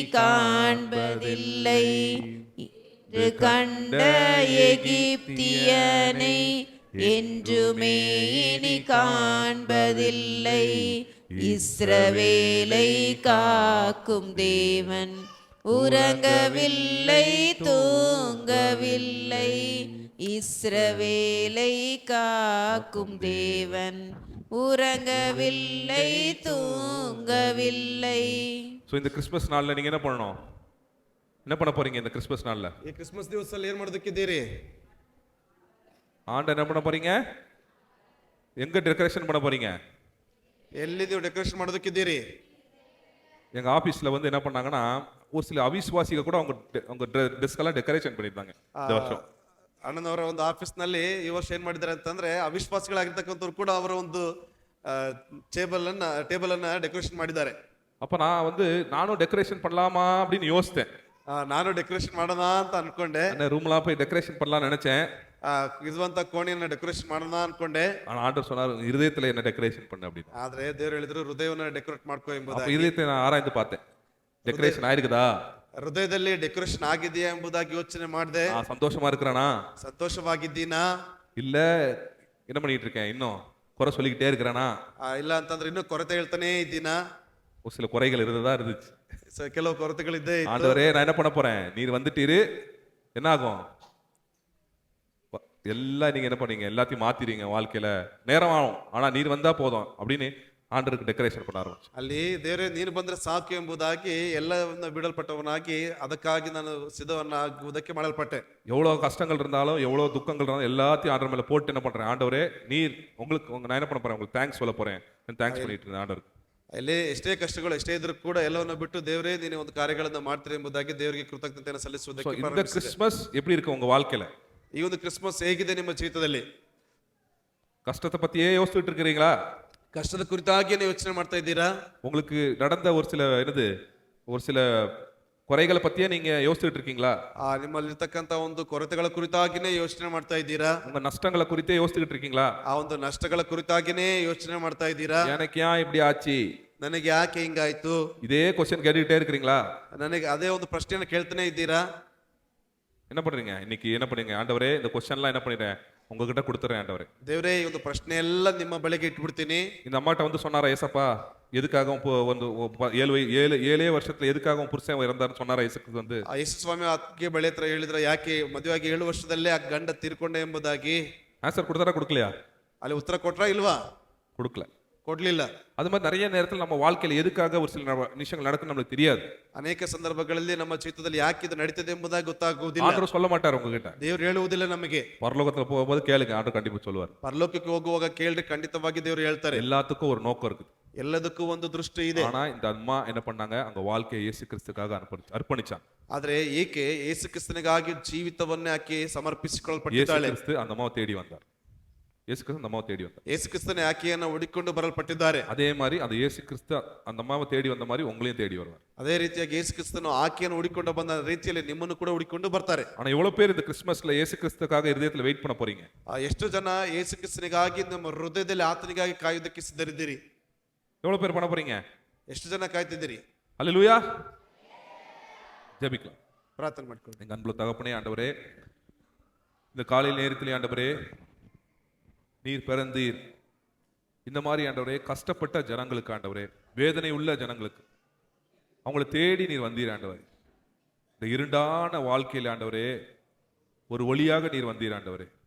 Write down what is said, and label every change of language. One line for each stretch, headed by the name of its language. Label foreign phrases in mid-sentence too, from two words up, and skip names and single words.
Tamil: காண்பதில்லை, இன்று கண்ட எகிப்தியனை என்றுமே இனி காண்பதில்லை, இஸ்ரவேலை காக்கும் தேவன் உறங்கவில்லை தூங்கவில்லை, இஸ்ரவேலை காக்கும் தேவன் உறங்கவில்லை தூங்கவில்லை. ஸோ இந்த கிறிஸ்மஸ் நாளில் நீங்கள் என்ன பண்ணணும், என்ன பண்ண போறீங்க இந்த கிறிஸ்மஸ் நாளில்?
Kannada: ಈ ಕ್ರಿಸ್ಮಸ್ ದಿವಸದಲ್ಲಿ ಏನ್ ಮಾಡೋದಕ್ಕಿದ್ದೀರಿ?
Tamil: ஆண்டை என்ன பண்ண போறீங்க, எங்க டெக்கரேஷன் பண்ண போறீங்க?
Kannada: ಎಲ್ಲಿ ನೀವು ಡೆಕೋರೇಷನ್ ಮಾಡೋದಕ್ಕಿದ್ದೀರಿ?
Tamil: எங்க ஆபீஸ்ல வந்து என்ன பண்ணாங்கன்னா, ஒரு சில அவிசுவாசிகள் கூட அவங்க டெஸ்கெல்லாம் டெக்கரேஷன் பண்ணியிருந்தாங்க இந்த வருஷம்.
Kannada: ಅಣ್ಣನವರ ಒಂದು ಆಫೀಸ್ ನಲ್ಲಿ ಈ ವರ್ಷ ಏನ್ ಮಾಡಿದ್ದಾರೆ ಅಂತಂದ್ರೆ, ಅವಿಶ್ವಾಸಿಗಳಾಗಿರ್ತಕ್ಕಂಥವ್ರು ಕೂಡ ಅವರ ಒಂದು ಟೇಬಲ್ ಅನ್ನ ಡೆಕೋರೇಷನ್ ಮಾಡಿದ್ದಾರೆ.
Tamil: அப்ப நான் வந்து நானும் டெக்கரேஷன் பண்ணலாமா அப்படின்னு யோசித்தேன்.
Kannada: ನಾನು ಡೆಕೋರೇಷನ್ ಮಾಡೋಣ ಅಂತ ಅನ್ಕೊಂಡೆ.
Tamil: அந்த ரூம்லாம் போய் டெக்கரேஷன் பண்ணலாம்னு நினைச்சேன்.
Kannada: ಇರುವಂತ ಕೋಣೆಯನ್ನ ಡೆಕೋರೇಷನ್ ಮಾಡೋಣ ಅನ್ಕೊಂಡೆ.
Tamil: ஆனா ஆண்டவர் சொன்னார் இருதயத்துல என்ன டெக்கரேஷன் பண்ணு அப்படின்னு.
Kannada: ಆದ್ರೆ ದೇವರು ಹೇಳಿದ್ರು ಹೃದಯವನ್ನ ಡೆಕೋರೇಟ್ ಮಾಡ್ಕೋ
Tamil: அப்ப
Kannada: ಎಂಬುದಾಗಿ.
Tamil: இதயத்தை நான் ஆராய்ந்து பார்த்தேன். டெக்கரேஷன் ஆயிருக்குதா?
Kannada: ಹೃದಯದಲ್ಲಿ ಡೆಕೋರೇಷನ್ ಆಗಿದೆಯಾ ಎಂಬುದಾಗಿ ಯೋಚನೆ ಮಾಡಿದೆ.
Tamil: சந்தோஷமா இருக்கிறானா?
Kannada: ಸಂತೋಷವಾಗಿದ್ದೀನಾ?
Tamil: இல்ல என்ன பண்ணிட்டு இருக்கேன், இன்னும் குறை சொல்லிக்கிட்டே இருக்கிறானா?
Kannada: ಇಲ್ಲ ಅಂತಂದ್ರೆ ಇನ್ನೂ ಕೊರತೆ ಹೇಳ್ತಾನೆ ಇದ್ದೀನಾ?
Tamil: ஒரு சில குறைகள் இருந்ததா இருந்துச்சு.
Kannada: ಕೆಲವು ಕೊರತೆಗಳಿದ್ದೇ ಇತ್ತು.
Tamil: ஆண்டவரே நான் என்ன பண்ண போறேன், நீர் வந்துட்டீரு, என்ன ஆகும், எல்லாம் நீங்க என்ன பண்ணீங்க, எல்லாத்தையும் மாத்திடுங்க வாழ்க்கையில, நேரம் ஆகும், ஆனா நீர் வந்தா போதும் அப்படின்னு ஆண்டவருக்கு டெக்கரேஷன் பண்ண ஆரம்பிச்சு.
Kannada: ಅಲ್ಲಿ ದೇವರೇ ನೀನು ಬಂದ್ರೆ ಸಾಕು ಎಂಬುದಾಗಿ ಎಲ್ಲವನ್ನ ಬಿಡಲ್ಪಟ್ಟವನಾಗಿ ಅದಕ್ಕಾಗಿ ನಾನು ಸಿದ್ಧವನ್ನಾಗುವುದಕ್ಕೆ ಮಾಡಲ್ಪಟ್ಟೆ.
Tamil: எவ்வளவு கஷ்டங்கள் இருந்தாலும் எவ்வளவு துக்கங்கள் இருந்தாலும் எல்லாத்தையும் ஆண்டவர் மேல போட்டு என்ன பண்றேன், ஆண்டவரே நீர் உங்களுக்கு நான் என்ன பண்ண போறேன், உங்களுக்கு தேங்க்ஸ் சொல்ல போறேன், தேங்க்ஸ் பண்ணிட்டு இருந்தேன் ஆண்டவருக்கு.
Kannada: ಅಲ್ಲಿ ಎಷ್ಟೇ ಕಷ್ಟಗಳು ಎಷ್ಟೇ ಇದ್ರೂ ಕೂಡ ಎಲ್ಲವನ್ನ ಬಿಟ್ಟು ದೇವರೇ ನೀನು ಒಂದು ಕಾರ್ಯಗಳನ್ನ ಮಾಡ್ತೀರಿ ಎಂಬುದಾಗಿ ದೇವರಿಗೆ ಕೃತಜ್ಞತೆಯನ್ನು ಸಲ್ಲಿಸುವುದಕ್ಕೆ
Tamil: இந்த
Kannada: ಪ್ರಾರಂಭಿಸಿದೆ.
Tamil: கிறிஸ்மஸ் எப்படி இருக்கு உங்க வாழ்க்கையில?
Kannada: ಈ ಒಂದು ಕ್ರಿಸ್ಮಸ್ ಹೇಗಿದೆ ನಿಮ್ಮ ಜೀವಿತದಲ್ಲಿ?
Tamil: கஷ்டத்தை பத்தியே யோசிச்சுட்டு இருக்கிறீங்களா?
Kannada: ಕಷ್ಟದ ಕುರಿತಾಗಿ ನೀವು ಯೋಚನೆ ಮಾಡ್ತಾ ಇದ್ದೀರಾ?
Tamil: உங்களுக்கு நடந்த ஒரு சில குறைகளை பத்தியே நீங்க யோசிச்சுட்டு இருக்கீங்களா?
Kannada: ನಿಮ್ಮಲ್ಲಿರ್ತಕ್ಕಂತ ಒಂದು ಕೊರತೆಗಳ ಕುರಿತಾಗಿನೇ ಯೋಚನೆ ಮಾಡ್ತಾ ಇದ್ದೀರಾ?
Tamil: உங்க நஷ்டங்களை குறித்தே யோசிச்சுட்டு இருக்கீங்களா?
Kannada: ಆ ಒಂದು ನಷ್ಟಗಳ ಕುರಿತಾಗಿನೇ ಯೋಚನೆ ಮಾಡ್ತಾ ಇದ್ದೀರಾ?
Tamil: எனக்கு ஏன் இப்படி ஆச்சு,
Kannada: ನನಗೆ ಯಾಕೆ ಹಿಂಗಾಯ್ತು,
Tamil: இதே கொஸ்டின் கேட்டுக்கிட்டே இருக்கிறீங்களா?
Kannada: ನನಗೆ ಅದೇ ಒಂದು ಪ್ರಶ್ನೆಯನ್ನು ಕೇಳ್ತಾನೆ ಇದ್ದೀರಾ?
Tamil: என்ன பண்றீங்க இன்னைக்கு, என்ன பண்ணீங்க, ஆண்டவரே இந்த கொஸ்டின்லாம் என்ன பண்ணிடுறேன் உங்ககிட்ட கொடுத்துறேன் ஆண்டவரே.
Kannada: ದೇವರೇ ಈ ಒಂದು ಪ್ರಶ್ನೆ ಎಲ್ಲ ನಿಮ್ಮ ಬಳಿಗೆ ಇಟ್ಬಿಡ್ತೀನಿ.
Tamil: இந்த அம்மாட்ட வந்து சொன்னாரா ஏசப்பா, எதுக்காக ಒಂದು 7 வருஷத்துல எதுக்காக புருஷன் இறந்தாருன்னு சொன்னாரா ஏசுக்கு வந்து?
Kannada: ಯೇಸು ಸ್ವಾಮಿ ಆಕೆ ಬಳಿ ಹತ್ರ ಹೇಳಿದ್ರ, ಯಾಕೆ ಮದುವೆಯಾಗಿ 7 ವರ್ಷದಲ್ಲೇ ಆ ಗಂಡ ತೀರ್ಕೊಂಡೆ ಎಂಬುದಾಗಿ
Tamil: ஆன்சர் கொடுத்தாரா கொடுக்கலையா?
Kannada: ಅಲ್ಲಿ ಉತ್ತರ ಕೊಟ್ರಾ ಇಲ್ವಾ?
Tamil: கொடுக்கல.
Kannada: ಕೊಡ್ಲಿಲ್ಲ.
Tamil: அது மாதிரி நிறைய நேரத்தில் நம்ம வாழ்க்கையில எதுக்காக ஒரு சில விஷயங்கள் நடக்கும் நம்மளுக்கு தெரியாது.
Kannada: ಅನೇಕ ಸಂದರ್ಭಗಳಲ್ಲಿ ನಮ್ಮ ಜೀವಿತದಲ್ಲಿ ಯಾಕೆ ಇದು ನಡೀತದೆ ಎಂಬುದಾಗಿ ಗೊತ್ತಾಗುವುದಿಲ್ಲ.
Tamil: ஆண்டவர் சொல்ல மாட்டார் உங்ககிட்ட.
Kannada: ದೇವರು ಹೇಳುವುದಿಲ್ಲ ನಮಗೆ.
Tamil: பரலோகத்துல போகும்போது கேளுங்க, ஆண்டவர் கண்டிப்பா சொல்லுவார்.
Kannada: ಪರಲೋಕಕ್ಕೆ ಹೋಗುವಾಗ ಕೇಳ್ರಿ, ಖಂಡಿತವಾಗಿ ದೇವರು ಹೇಳ್ತಾರೆ.
Tamil: எல்லாத்துக்கும் ஒரு நோக்கம் இருக்குது.
Kannada: ಎಲ್ಲದಕ್ಕೂ ಒಂದು ದೃಷ್ಟಿ ಇದೆ.
Tamil: ஆனா இந்த அம்மா என்ன பண்ணாங்க, அவங்க வாழ்க்கையை இயேசு கிறிஸ்துக்காக அர்ப்பணிச்சாங்க.
Kannada: ಆದ್ರೆ ಏಕೆ ಯೇಸು ಕ್ರಿಸ್ತನಿಗಾಗಿ ಜೀವಿತವನ್ನೇ ಆಕೆ
Tamil: இயேசு
Kannada: ಸಮರ್ಪಿಸಿಕೊಳ್ಳಲ್ಪಟ್ಟಿದ್ದಾಳೆ.
Tamil: கிறிஸ்து அந்த அம்மாவை தேடி வந்தார். இயேசு கிறிஸ்து அந்த அம்மாவை தேடி வந்தார்.
Kannada: ಯೇಸು ಕ್ರಿಸ್ತನೇ ಆಕೆಯನ್ನು ಹುಡುಕಿಕೊಂಡು ಬರಲ್ಪಟ್ಟಿದ್ದಾರೆ.
Tamil: அதே மாதிரி அந்த இயேசு கிறிஸ்து அந்த அம்மாவை தேடி வந்த மாதிரி உங்களையும் தேடி வருவார்.
Kannada: ಅದೇ ರೀತಿಯಾಗಿ ಯೇಸು ಕ್ರಿಸ್ತನು ಆಕೆಯನ್ನು ಹುಡುಕಿಕೊಂಡು ಬಂದ ರೀತಿಯಲ್ಲಿ ನಿಮ್ಮನ್ನು ಕೂಡ ಹುಡುಕಿಕೊಂಡು ಬರ್ತಾರೆ.
Tamil: ஆனா எவ்வளவு பேர் இந்த கிறிஸ்மஸ்ல இயேசு கிறிஸ்துக்காக இதயத்துல வெயிட் பண்ண போறீங்க?
Kannada: ಎಷ್ಟು ಜನ ಯೇಸು ಕ್ರಿಸ್ತನಿಗಾಗಿ ನಮ್ಮ ಹೃದಯದಲ್ಲಿ ಆತನಿಗಾಗಿ ಕಾಯುವುದಕ್ಕೆ ಸಿದ್ಧರಿದ್ದೀರಿ?
Tamil: எவ்வளவு பேர் பண்ண போறீங்க?
Kannada: ಎಷ್ಟು ಜನ ಕಾಯ್ತಿದ್ದೀರಿ?
Tamil: அல்லேலூயா. ஜெபிக்கலாம்.
Kannada: ಪ್ರಾರ್ಥನೆ ಮಾಡ್ಕೊಳ್ಳಿ.
Tamil: எங்க அன்புள்ள தகப்பனே, ஆண்டவரே இந்த காலையில் நேரத்திலே ஆண்டவரே நீர் பிறந்தீர், இந்த மாதிரி ஆண்டவரே கஷ்டப்பட்ட ஜனங்களுக்கு, ஆண்டவரே வேதனை உள்ள ஜனங்களுக்கு அவங்கள தேடி நீர் வந்தீர் ஆண்டவரே. இந்த இருண்டான வாழ்க்கையில் ஆண்டவரே ஒரு ஒளியாக நீர் வந்தீர் ஆண்டவரே.